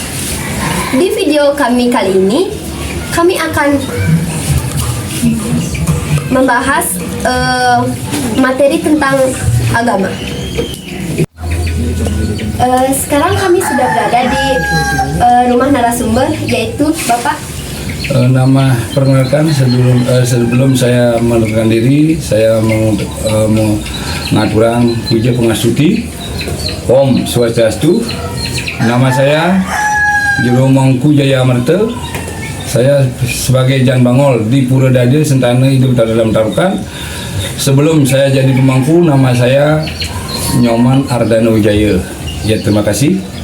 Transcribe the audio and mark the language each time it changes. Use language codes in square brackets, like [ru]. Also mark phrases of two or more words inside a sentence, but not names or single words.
[id] Di video kami kali ini, kami akan membahas materi tentang agama. Sekarang kami sudah berada di rumah narasumber, yaitu Bapak. Nama perkenalkan sebelum saya menentukan diri, saya [ban] mengaturang puja pengastuti. [sa] Om Swastiastu. [id] Nama saya Jeromangku Jaya Amarta. Saya sebagai Jan Bangol di Pura Dada Sentana hidup dalam Tarukan. Sebelum saya jadi pemangku, nama saya Nyoman Ardana Wijaya. Ya, terima kasih.